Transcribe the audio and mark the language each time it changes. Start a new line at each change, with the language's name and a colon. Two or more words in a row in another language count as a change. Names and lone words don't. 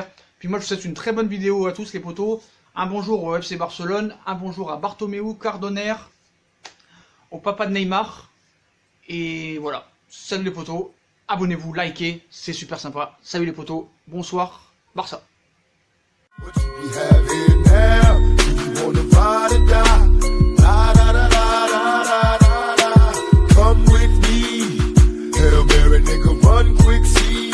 French: Puis moi je vous souhaite une très bonne vidéo à tous les potos. Un bonjour au FC Barcelone, un bonjour à Bartomeu, Cardoner, au papa de Neymar. Et voilà, salut les potos, abonnez-vous, likez, c'est super sympa. Salut les potos, bonsoir, Barça.
English: What you be having now? Do you wanna ride or die? La da da da da da da da. Come with me, Hail Mary, nigga, run quick.